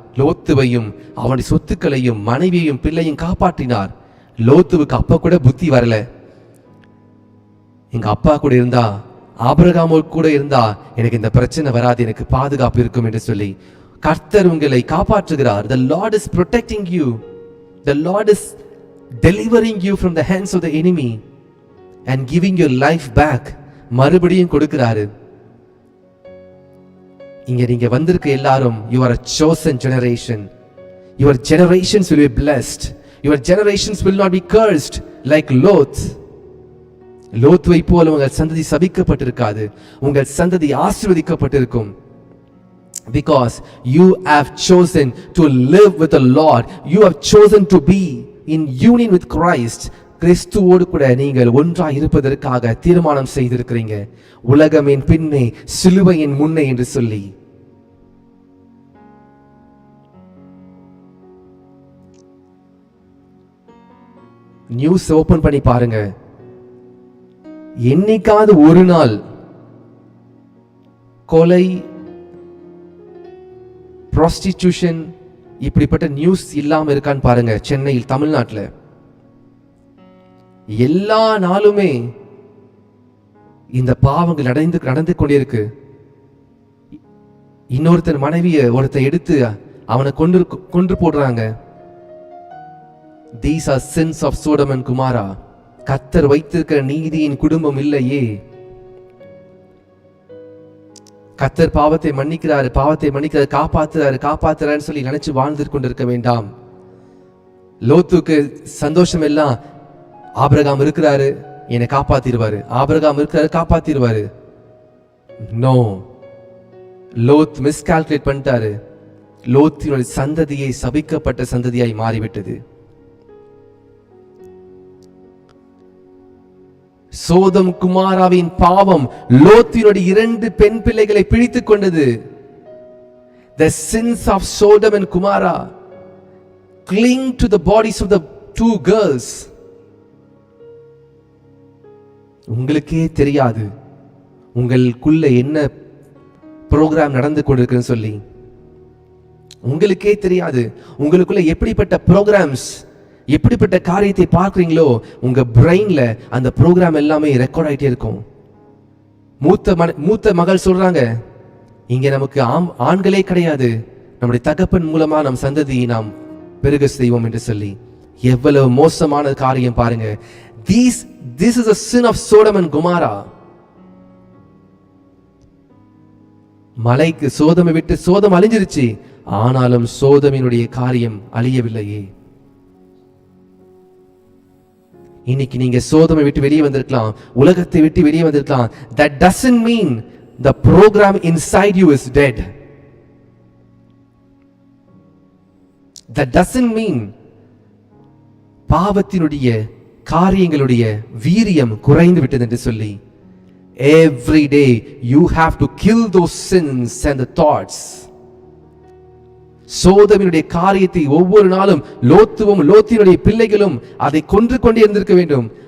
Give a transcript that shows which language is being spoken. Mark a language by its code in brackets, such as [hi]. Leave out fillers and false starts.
[ta] லோத்துவையும் அவனுடைய சொத்துக்களையும் மனைவியையும் பிள்ளையும் காப்பாற்றினார். லோத்துவுக்கு அப்ப கூட புத்தி வரல. எங்க அப்பா கூட இருந்தா, ஆபிரகாமோடு கூட இருந்தா எனக்கு இந்த பிரச்சனை வராது, எனக்கு பாதுகாப்பு இருக்கும் என்று சொல்லி கர்த்தர் உங்களை காப்பாற்றுகிறார். [en] The Lord is protecting you. The Lord is delivering you from the hands of the enemy and giving your life back. [ta] மறுபடியும் கொடுக்கிறாரு. இங்க நீங்க வந்திருக்க எல்லாரும், [en] you are a chosen generation. Your generations will be blessed. Your generations will not be cursed like Lot. [ta] லோத்துவை போல உங்கள் சந்ததி சபிக்கப்பட்டிருக்காது, உங்கள் சந்ததி ஆசீர்வதிக்கப்பட்டிருக்கும். [en] Because you have chosen to live with the Lord. You have chosen to be in union with Christ. [ta] கிறிஸ்துவோடு கூட நீங்கள் ஒன்றாய் இருப்பதற்காக தீர்மானம் செய்திருக்கிறீங்க. உலகமின் பின்னே சிலுவையின் முன்னே என்று சொல்லி. நியூஸ் ஓபன் பண்ணி பாருங்க. என்னைக்காவது ஒரு நாள் கொலை, prostitution இப்படிப்பட்ட நியூஸ் இல்லாம இருக்கான்னு பாருங்க. சென்னையில், தமிழ்நாட்டில் எல்லா நாளுமே இந்த பாவங்கள் நடந்து கொண்டே இருக்கு. இன்னொருத்தன் மனைவிய ஒருத்தன் எடுத்து அவனை கொன்று போடுறாங்க. [en] These are sins of Sodom and Gomorrah. [ta] கர்த்தர் வைத்திருக்கிற நீதியின் குடும்பம் இல்லையே. கர்த்தர் பாவத்தை மன்னிக்கிறாரு, காப்பாத்துறாரு சொல்லி நினைச்சு வாழ்ந்து கொண்டிருக்க வேண்டாம். லோத்துக்கு சந்தோஷம் எல்லாம் ஆபிரகாம் இருக்கிறாரு, என்னை காப்பாத்திடுவாரு, ஆபிரகாம் இருக்கிறாரு, காப்பாத்திடுவாரு. நோ, லோத் மிஸ்கால்குலேட் பண்ணிட்டாரு. லோத்தினுடைய சந்ததியை சபிக்கப்பட்ட சந்ததியாய் மாறிவிட்டது. சோதம் குமாராவின் பாவம் லோத்தினுடைய 2 பெண் பிள்ளைகளை பிடித்துக் கொண்டது. [en] The sins of Sodom and Gomorrah cling to the bodies of the 2 girls. [ta] உங்களுக்கே தெரியாது உங்களுக்குள்ள என்ன ப்ரோக்ராம் நடந்து கொண்டிருக்குன்னு சொல்லி. உங்களுக்கே தெரியாது உங்களுக்குள்ள எப்படிப்பட்ட ப்ரோக்ராம்ஸ், எப்படிப்பட்ட காரியத்தை பார்க்கிறீங்களோ உங்க பிரெயின்ல அந்த ப்ரோக்ராம் எல்லாமே ரெக்கார்ட் ஆயிட்டே இருக்கும். மூத்த மகள் சொல்றாங்க, இங்க நமக்கு ஆண்களே கிடையாது, நம்முடைய தகப்பன் மூலமா நம் சந்ததியை நாம் பெருக செய்வோம் என்று சொல்லி. எவ்வளவு மோசமான காரியம் பாருங்க. This is a sin of Sodom and Gomorrah. மலைக்கு சோதமை விட்டு சோதம் அழிஞ்சிருச்சு, ஆனாலும் சோதமினுடைய காரியம் அழியவில்லையே. இன்னைக்கு நீங்க சோதமை விட்டு வெளியே வந்திருக்கலாம், உலகத்தை விட்டு வெளியே வந்திருக்கலாம். [en] That doesn't mean the program inside you is dead. That doesn't mean [ta] பாவத்தினுடைய காரியங்களுடைய வீரியம் குறைந்து விட்டது என்று சொல்லி. [en] Every day you have to kill those sins and the thoughts. [ta] சோதமினுடைய காரியத்தை ஒவ்வொரு நாளும் லோத்தினுடைய பிள்ளைகளும் அதை கொன்று கொண்டே இருந்திருக்க வேண்டும்.